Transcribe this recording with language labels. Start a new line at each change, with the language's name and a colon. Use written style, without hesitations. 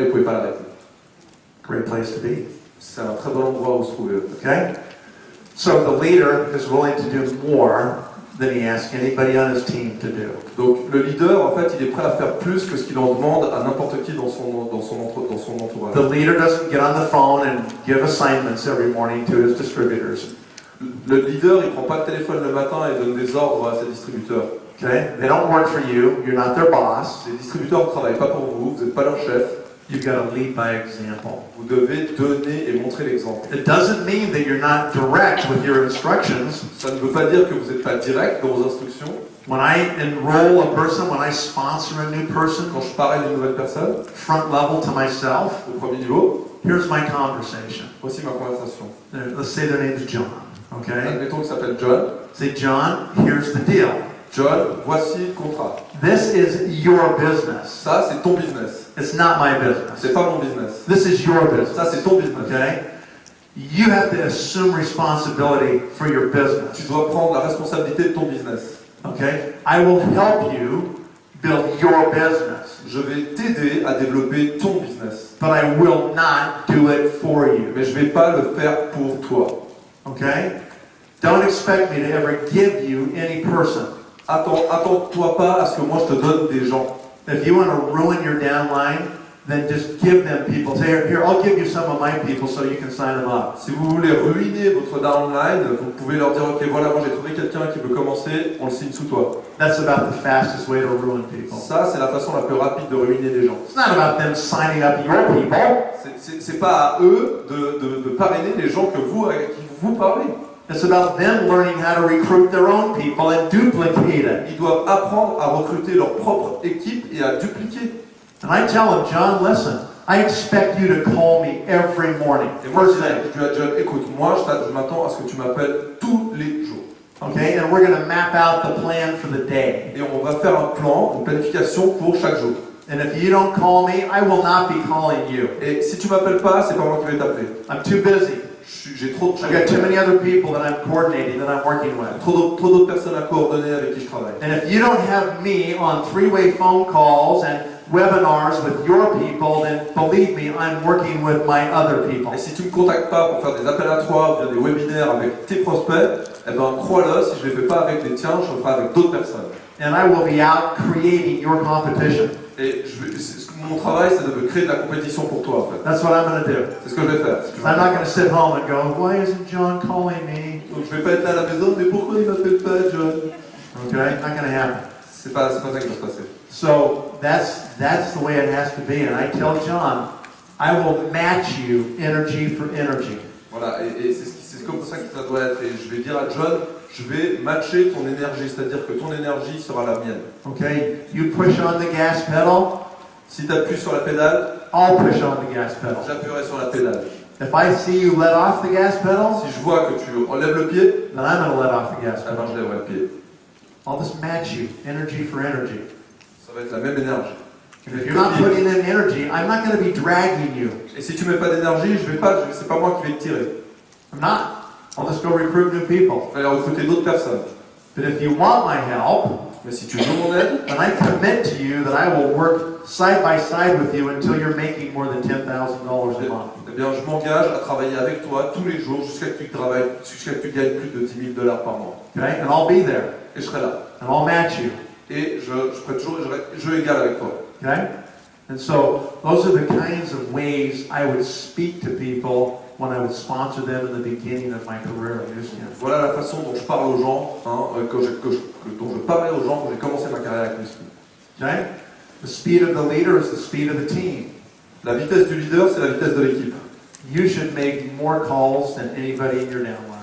French: Et vous pouvez pas l'arrêter.
English: Great place to be.
French: C'est un très bon endroit où se trouver.
English: Okay? So the leader is willing to do more than he asks anybody on his team to do.
French: Donc le leader, en fait, il est prêt à faire plus que ce qu'il en demande à n'importe qui dans son entourage.
English: The leader doesn't get on the phone and give assignments every morning to his distributors.
French: Le leader, il prend pas le téléphone le matin et donne des ordres à ses distributeurs.
English: Okay? They don't work for you. You're not their boss.
French: Les distributeurs ne travaillent pas pour vous, vous n'êtes pas leur chef.
English: You've got to lead by example.
French: Vous devez donner et montrer l'exemple.
English: It doesn't mean that you're not direct with your instructions.
French: Ça ne veut pas dire que vous n'êtes pas direct dans vos instructions.
English: When I enroll a person, when I sponsor a new person,
French: Quand je parle à une nouvelle personne,
English: front level to myself,
French: au premier niveau,
English: here's my conversation.
French: voici ma conversation.
English: Let's say their name's John. Okay?
French: Admettons qu'il s'appelle John.
English: Say, John, here's the deal.
French: John, voici le contrat.
English: This is your business.
French: Ça, c'est ton business.
English: It's not my business.
French: C'est pas mon business.
English: This is your business.
French: Ça, c'est ton business.
English: Okay? You have to assume responsibility for your
French: Tu
English: business.
French: dois prendre la responsabilité de ton business.
English: Okay? I will help you build your business,
French: Je vais t'aider à développer ton business.
English: but I will not do it for you.
French: Mais je vais pas le faire pour toi.
English: Okay? Don't expect me to ever give you any person.
French: Attends-toi pas à ce que moi je te donne des gens.
English: If you want to ruin your downline, then just give them people. Say, here, I'll give you some of my people so you can sign them up.
French: Si vous voulez ruiner votre downline, vous pouvez leur dire ok, voilà, moi j'ai trouvé quelqu'un qui veut commencer, on le signe sous toi.
English: That's about the fastest way to ruin people.
French: Ça, c'est la façon la plus rapide de ruiner les gens.
English: It's not about them signing up your people.
French: C'est pas à eux de parrainer les gens avec qui vous parlez.
English: It's about them learning how to recruit their own people and duplicate it.
French: Ils doivent apprendre à recruter leur propre équipe et à dupliquer.
English: And I tell him, John, listen, I expect you to call me every morning.
French: Et moi,
English: First
French: je
English: thing.
French: dis à John, écoute, moi, je m'attends à ce que tu m'appelles tous les jours.
English: Okay, and we're going to map out the plan for the day.
French: Et on va faire un plan, une planification pour chaque jour.
English: And if you don't call me, I will not be calling you.
French: Et si tu m'appelles pas, c'est pas moi qui vais t'appeler.
English: I'm too busy.
French: J'ai trop de
English: I've got too many other people that I'm coordinating, that I'm working with.
French: trop d'autres personnes à coordonner avec qui je travaille.
English: And if you don't have me on three-way phone calls and webinars with your people, then believe me, I'm working with my other people.
French: Et si tu me contactes pas pour faire des appels à trois ou bien des webinaires avec tes prospects, eh ben crois-le, si je les fais pas avec les tiens, je le ferai avec d'autres personnes.
English: And I will be out creating your competition.
French: Et mon travail, c'est de créer de la compétition pour toi, en fait.
English: That's what I'm going to do.
French: C'est ce que je vais faire.
English: I'm not going to sit home and go, why isn't John calling me?
French: Donc je vais pas être là à la maison, mais pourquoi il m'appelle pas, John?
English: Okay, not going to happen.
French: C'est pas ça qui va se passer.
English: So that's the way it has to be. And I tell John, I will match you energy for energy.
French: Voilà, et c'est comme ça que ça doit être. Et je vais dire à John, je vais matcher ton énergie, c'est-à-dire que ton énergie sera la mienne.
English: Okay, you push on the gas pedal,
French: Si tu appuies sur la pédale,
English: I'll push on the gas pedal.
French: j'appuierai sur la pédale.
English: If I see you let off the gas pedal,
French: Si je vois que tu enlèves le pied,
English: then I'm going to let off the gas
French: eh ben
English: pedal.
French: je lèverai le pied.
English: I'll just match you, energy for energy.
French: Ça va être la même énergie.
English: And if you're not putting in energy, I'm not going to be dragging you.
French: Et si tu mets pas d'énergie, c'est pas moi qui vais te tirer.
English: I'm not. I'll just go recruit new people.
French: Je vais aller recruter d'autres personnes.
English: But if you want my help,
French: Mais si tu veux mon aide,
English: then I commit to you that I will work side by side with you until you're making more than $10,000 a month.
French: eh bien je m'engage à travailler avec toi tous les jours jusqu'à que tu gagnes plus de $10,000 par mois.
English: Okay? And I'll be there.
French: Et je serai là.
English: And I'll match you.
French: Et je ferai toujours jeu égal avec toi.
English: Okay? And so those are the kinds of ways I would speak to people when I would sponsor them in the beginning of my career at Newscan.
French: Voilà la façon dont je parle aux gens, dont je parlais aux gens quand j'ai commencé ma carrière avec Newscan.
English: Okay? The speed of the leader is the speed of the team.
French: La vitesse du leader, c'est la vitesse de l'équipe.
English: You should make more calls than anybody in your downline.